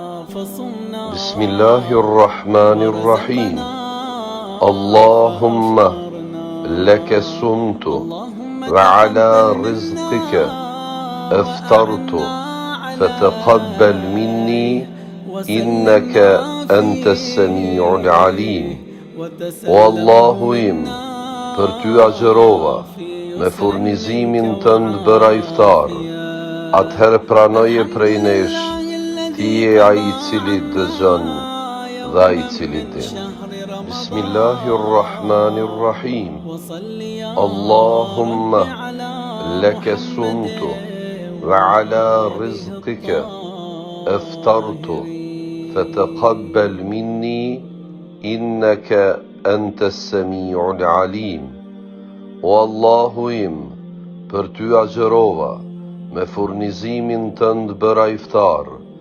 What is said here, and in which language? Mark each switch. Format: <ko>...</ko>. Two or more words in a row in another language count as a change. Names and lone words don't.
<ar>بسم الله الرحمن الرحيم اللهم لك صمت وعلى رزقك أفطرت فتقبل مني إنك أنت السميع العليم والله</ar> <sq>im për ty agjerova me furnizimin tënd bëra iftar, atëherë pranoje prej nesh, ti je ai I cili dëgjon dhe ai I cili din.</sq> <ar>Bismillahirrahmanirrahim. اللهم لك صمت وعلى رزقك أفطرت فتقبل مني إنك أنت السميع العليم والله</ar> <sq>im për ty agjerova me furnizimin tënd bëra iftar,</sq>